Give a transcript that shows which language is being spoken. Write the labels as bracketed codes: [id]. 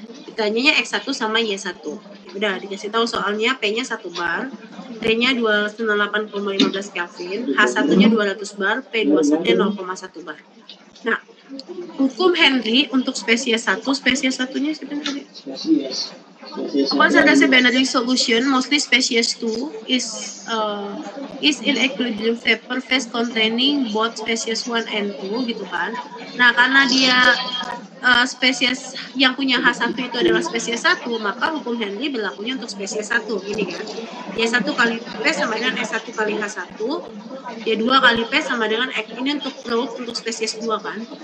[id] Ditanyanya X1 sama Y1. Udah dikasih tahu soalnya P-nya 1 bar, T-nya 298,15 Kelvin, H1-nya 200 bar, P21-nya 0,1 bar. Nah, hukum Henry untuk spesies 1, spesies 1-nya siapa tadi? Spesies. [en] Once there is a binary solution, mostly species 2 is in equilibrium vapor phase containing both species 1 and 2 [id] gitu kan. Nah, karena dia spesies yang punya H1 itu adalah spesies 1, maka hukum Henry berlakunya untuk spesies 1 gini kan. Y1 kali P sama dengan S1 kali H1, Y2 kali P sama dengan X. Ini untuk produk untuk spesies 2 kan.